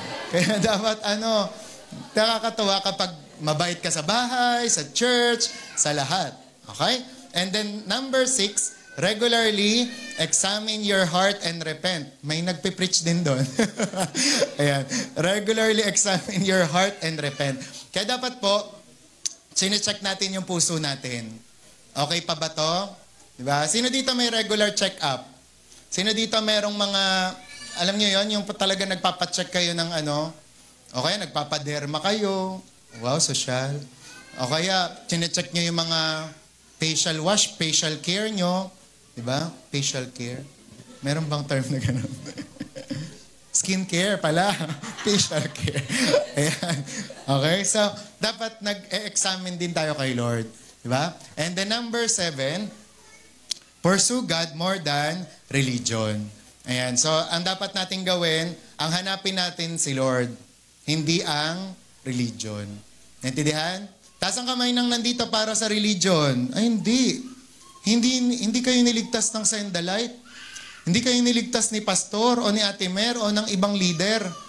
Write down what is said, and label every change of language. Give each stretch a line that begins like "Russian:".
Filipino: Kaya dapat, nakakatuwa kapag mabait ka sa bahay, sa church, sa lahat. Okay?
English: And then, number 6, regularly examine your heart and repent.
Filipino: May nagpipreach din doon. Ayan.
English: Regularly examine your heart and repent.
Filipino: Kaya dapat po, sine-check natin yung puso natin. Okay pa ba to? Diba? Sino dito may regular check-up? Sino dito merong mga, alam nyo yon yung talaga nagpapacheck kayo ng o kaya nagpapaderma kayo. Wow, social. O kaya, sine-check nyo yung mga facial wash, facial care nyo. Diba? Facial care. Meron bang term na gano'n? Skin care pala. Facial care. Ayan. Okay? So, dapat nag-examine din tayo kay Lord. Diba?
English: And then number 7, pursue God more than religion.
Filipino: Ayan. So, ang dapat natin gawin, ang hanapin natin si Lord. Hindi ang religion. Naintindihan? Taas ang kamay nang nandito para sa religion. Ay, hindi. Hindi kayo niligtas ng Send the Light. Hindi kayo niligtas ni pastor o ni Ate Mer o ng ibang leader.